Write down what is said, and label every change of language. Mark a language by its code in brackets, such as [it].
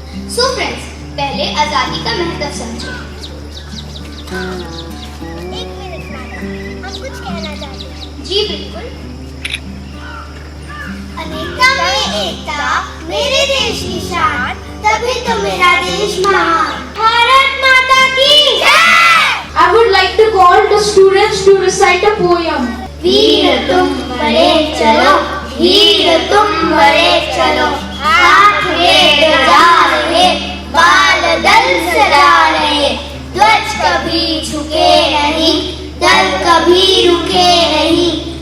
[hi] So friends, पहले आज़ादी का महत्व समझें। एक मिनट मैडम, हम कुछ कहना चाहते हैं। जी बिल्कुल। अनेकता में एकता, मेरे देश की शान, तभी तो मेरा देश महान। भारत माता की जय। [en] I would like to call the students to recite a poem. [hi] वीर तुम बड़े चलो, वीर तुम बड़े चलो, हाथ में ध्वजा रहे, बाल दल सजा रहे, ध्वज कभी झुके नहीं, दल कभी रुके नहीं।